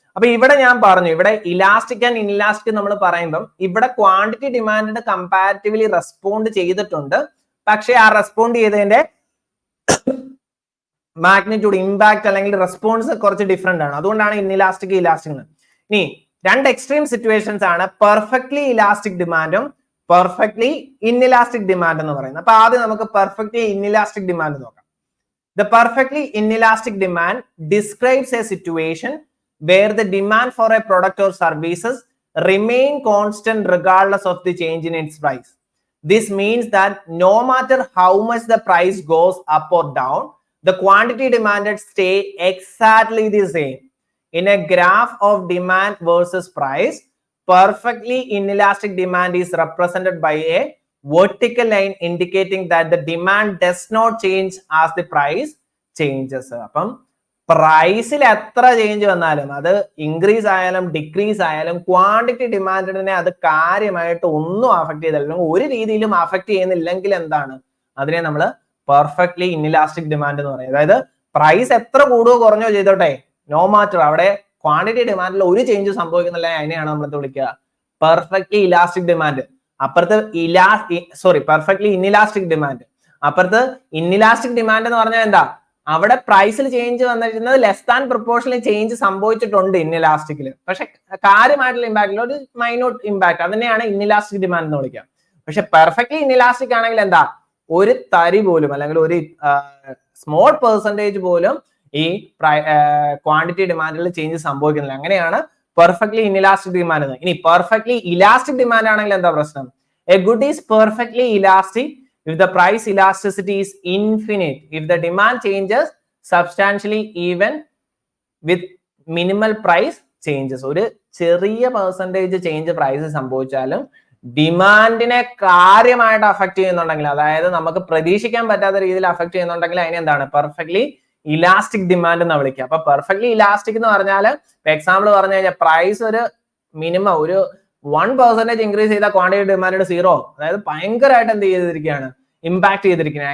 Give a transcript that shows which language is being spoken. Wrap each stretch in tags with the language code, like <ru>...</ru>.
<ml>അപ്പൊ ഇവിടെ ഞാൻ പറഞ്ഞു, ഇവിടെ ഇലാസ്റ്റിക് ആൻഡ് ഇൻഇലാസ്റ്റിക് നമ്മൾ പറയുമ്പോൾ ഇവിടെ ക്വാണ്ടിറ്റി ഡിമാൻഡിന് കമ്പാരിറ്റീവ്ലി റെസ്പോണ്ട് ചെയ്തിട്ടുണ്ട്, പക്ഷെ ആ റെസ്പോണ്ട് ചെയ്തതിന്റെ മാഗ്നിറ്റ്യൂഡ്, ഇമ്പാക്ട് അല്ലെങ്കിൽ റെസ്പോൺസ് കുറച്ച് ഡിഫറെന്റ് ആണ്. അതുകൊണ്ടാണ് ഇൻഇലാസ്റ്റിക് ഇലാസ്റ്റിക്. ഇനി രണ്ട് എക്സ്ട്രീം സിറ്റുവേഷൻസ് ആണ് പെർഫെക്റ്റ്ലി ഇലാസ്റ്റിക് ഡിമാൻഡും പെർഫെക്റ്റ്ലി ഇൻഇലാസ്റ്റിക് ഡിമാൻഡ് എന്ന് പറയുന്നത്. അപ്പൊ ആദ്യം നമുക്ക് പെർഫെക്റ്റ്ലി ഇൻഇലാസ്റ്റിക് ഡിമാൻഡ് നോക്കാം.</ml> <en>The perfectly inelastic demand describes a situation where the demand for a product or services remain constant regardless of the change in its price. This means that no matter how much the price goes up or down, the quantity demanded stay exactly the same. In a graph of demand versus price, perfectly inelastic demand is represented by a vertical line indicating that the demand does not change as the price changes.</en> <ml>അപ്പം പ്രൈസിൽ എത്ര change വന്നാലും, അത് increase ആയാലും decrease ആയാലും, quantity ഡിമാൻഡിനെ അത് കാര്യമായിട്ട് ഒന്നും അഫക്ട് ചെയ്തില്ല, ഒരു രീതിയിലും അഫക്ട് ചെയ്യുന്നില്ലെങ്കിൽ എന്താണ് അതിനെ നമ്മൾ പെർഫെക്റ്റ്ലി ഇൻഇലാസ്റ്റിക് ഡിമാൻഡ് എന്ന് പറയും. അതായത് പ്രൈസ് എത്ര കൂടുകയോ കുറഞ്ഞോ ചെയ്തോട്ടെ,</ml> <en>no matter,</en> <ml>അവിടെ ക്വാണ്ടിറ്റി ഡിമാൻഡിൽ ഒരു ചേഞ്ച് സംഭവിക്കുന്നില്ല, അതിനെയാണ് നമ്മൾ വിളിക്കുക പെർഫെക്റ്റ്ലി ഇലാസ്റ്റിക് ഡിമാൻഡ്. അപ്പുറത്ത് പെർഫെക്റ്റ്ലി ഇൻഇലാസ്റ്റിക് ഡിമാൻഡ്. അപ്പുറത്ത് ഇൻഇലാസ്റ്റിക് ഡിമാൻഡ് എന്ന് പറഞ്ഞാൽ എന്താ? അവിടെ പ്രൈസിൽ ചേഞ്ച് വന്നിരിക്കുന്നത്</ml> <en>less than proportional change</en> <ml>സംഭവിച്ചിട്ടുണ്ട് ഇൻഇലാസ്റ്റിക്കില്, പക്ഷെ കാര്യമായിട്ടുള്ള ഇമ്പാക്ട്, ഒരു മൈന്യൂട്ട് ഇമ്പാക്ട്, അതിനെയാണ് ഇൻഇലാസ്റ്റിക് ഡിമാൻഡ് എന്ന് വിളിക്കുക. പക്ഷെ പെർഫെക്റ്റ്ലി ഇൻഇലാസ്റ്റിക് ആണെങ്കിൽ എന്താ? ഒരു തരി പോലും അല്ലെങ്കിൽ ഒരു സ്മോൾ പെർസെന്റേജ് പോലും ഈ ക്വാണ്ടിറ്റി ഡിമാൻഡിൽ ചേഞ്ച് സംഭവിക്കുന്നില്ല. അങ്ങനെയാണ് പെർഫെക്റ്റ്ലി ഇൻഇലാസ്റ്റിക് ഡിമാൻഡ് എന്ന്. ഇനി പെർഫെക്റ്റ്ലി ഇലാസ്റ്റിക് ഡിമാൻഡ് ആണെങ്കിൽ എന്താ പ്രശ്നം?</ml> <en>A good is perfectly elastic if the price elasticity is infinite, if the demand changes substantially even with minimal price changes.</en> <ml>ഒരു ചെറിയ പെർസെന്റേജ് ചേഞ്ച് പ്രൈസ് സംഭവിച്ചാലും ഡിമാൻഡിനെ കാര്യമായിട്ട് അഫക്ട് ചെയ്യുന്നുണ്ടെങ്കിൽ, അതായത് നമുക്ക് പ്രതീക്ഷിക്കാൻ പറ്റാത്ത രീതിയിൽ അഫക്ട് ചെയ്യുന്നുണ്ടെങ്കിൽ അതിനെ എന്താണ്? പെർഫെക്റ്റ്ലി ഇലാസ്റ്റിക് ഡിമാൻഡ് എന്ന് വിളിക്കുക. അപ്പൊ പെർഫെക്റ്റ്ലി ഇലാസ്റ്റിക് എന്ന് പറഞ്ഞാൽ എക്സാമ്പിൾ പറഞ്ഞു കഴിഞ്ഞാൽ പ്രൈസ് ഒരു മിനിമം ഒരു 1% ഇൻക്രീസ് ചെയ്ത ക്വാണ്ടിറ്റി ഡിമാൻഡ് 0, അതായത് ഭയങ്കരമായിട്ട് എന്ത് ചെയ്തിരിക്കുകയാണ്? ഇമ്പാക്ട് ചെയ്തിരിക്കുന്നത്.</ml>